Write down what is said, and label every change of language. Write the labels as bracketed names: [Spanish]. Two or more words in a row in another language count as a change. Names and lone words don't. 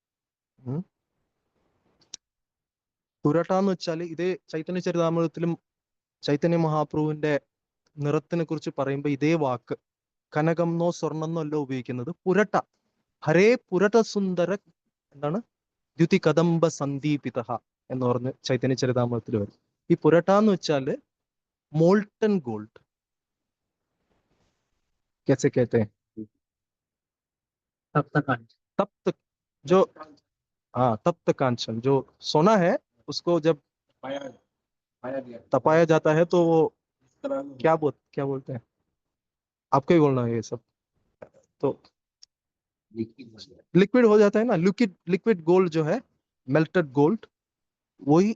[Malayalam] പുരട്ട എന്ന് വെച്ചാൽ ഇതേ ചൈതന്യ ചരിതാമൃതത്തിലും ചൈതന്യ മഹാപ്രഭുവിന്റെ നിറത്തിനെ കുറിച്ച് പറയുമ്പോൾ ഇതേ വാക്ക് കനകംന്നോ സ്വർണ്ണെന്നോ അല്ല ഉപയോഗിക്കുന്നത്. പുരട്ട, ഹരേ പുരട്ട സുന്ദര എന്താണ് ദ്യുതി കദംബ സന്ദീപിത എന്ന് പറഞ്ഞ് ചൈതന്യ ചരിതാമൃതത്തിൽ വരും. ഈ പുരട്ട എന്ന് വെച്ചാല് [English] molten gold. [Hindi] कैसे कहते हैं? Saptakant. तप्त जो हाँ तप्त कांचन, जो सोना है उसको जब पाया पाया गया तपाया जाता है तो वो क्या बोलते हैं, आपको ही बोलना है ये सब, तो लिक्विड हो जाता है ना, [English] liquid gold [Hindi] जो है, [English] melted gold, [Hindi] वही।